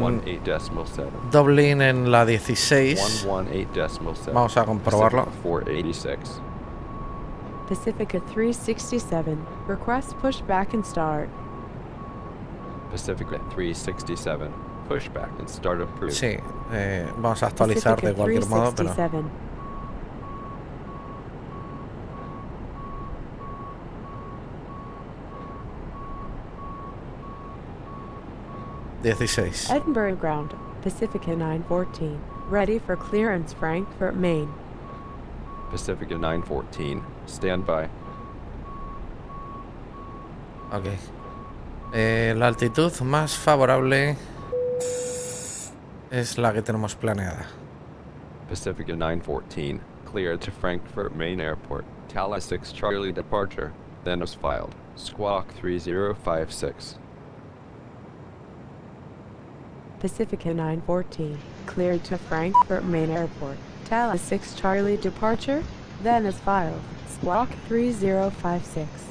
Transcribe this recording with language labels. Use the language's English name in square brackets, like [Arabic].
[Spanish] 118.7. Dublin en la 16. 118.7. Vamos a comprobarlo. [English] Pacific at 486. Pacifica 367, request pushback and start. Pacific at 367, pushback and start approved. [Spanish] Sí, vamos a actualizar de [English] Pacifica [Spanish] cualquier modo, pero [English] 367. 16. Edinburgh ground, Pacifica 914, ready for clearance Frankfurt, Maine. Pacifica 914, stand by. Ok. [Spanish] La altitud más favorable es la que tenemos planeada. [English] Pacifica 914, clear to Frankfurt Main Airport, Tala 6 Charlie departure, then was filed, Squawk 3056. Pacifica 914, cleared to Frankfurt Main Airport, Tala 6 Charlie departure, then is filed, Squawk 3056.